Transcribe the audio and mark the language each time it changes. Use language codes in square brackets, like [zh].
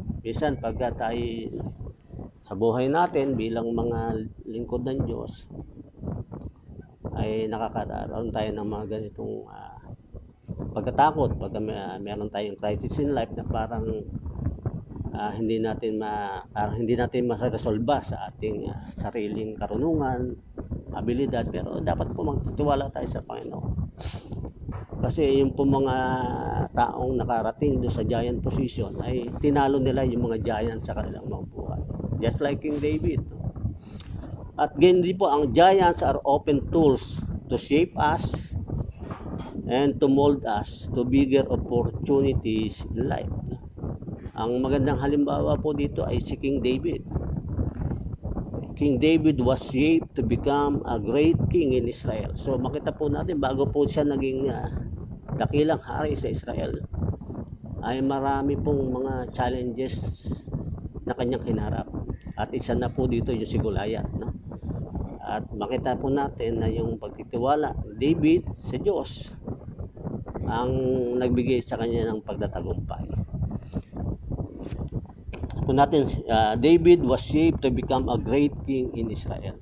[tl] Minsan pagka tayo sa buhay natin bilang mga lingkod ng Diyos ay nakakaroon tayo ng mga ganitong pagkatakot pagka meron tayong crisis in life na parang hindi natin maresolba sa ating sariling karunungan, abilidad, pero dapat po magtitiwala tayo sa Panginoon. Kasi yung po mga taong nakarating doon sa giant position ay tinalo nila yung mga giant sa kanilang mga buhay. [en] Just like King David. [tl] At ganyan din po, ang [en] giants are open tools to shape us and to mold us to bigger opportunities in life. [tl] Ang magandang halimbawa po dito ay si King David. [en] King David was shaped to become a great king in Israel. [tl] So makita po natin, bago po siya naging dakilang hari sa Israel, ay marami pong mga challenges na kanyang hinarap. At isa na po dito yung si Goliath, no? At makita po natin na yung pagtitiwala ni David sa Diyos ang nagbigay sa kanya ng pagtatagumpay. [en] Po natin, David was shaped to become a great king in Israel.